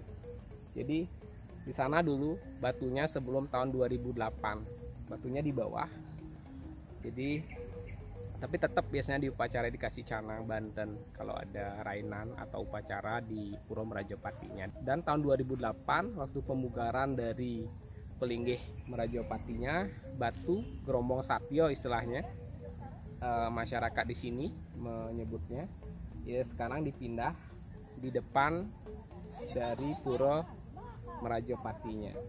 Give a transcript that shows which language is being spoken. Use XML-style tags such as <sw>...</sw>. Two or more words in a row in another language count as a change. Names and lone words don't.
<id>Jadi di sana dulu batunya sebelum tahun 2008. Batunya di bawah. Jadi tapi tetap biasanya di upacara dikasih canang Banten kalau ada rainan atau upacara di Puro Merajapatinya. Dan tahun 2008 waktu pemugaran dari Pelinggih Merajapatinya, batu gerombong satio istilahnya, masyarakat di sini menyebutnya, ya sekarang dipindah di depan dari Puro Merajapatinya.</id>